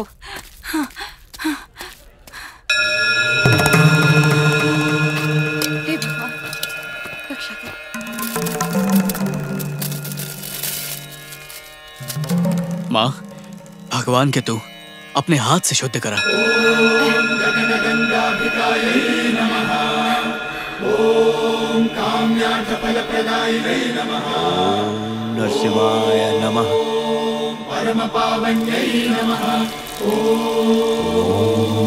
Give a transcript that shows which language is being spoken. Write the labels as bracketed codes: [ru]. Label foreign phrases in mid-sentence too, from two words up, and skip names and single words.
[hi] हाँ, हाँ। हे भगवान रक्षा कर। माँ, भगवान के तू अपने हाथ से शुद्ध करा। [sa] ओम काम्यार्थ फलप्रदायिने नमः। ओम नरसिंहाय नमः। ओम परम पावन्यै नमः। ओम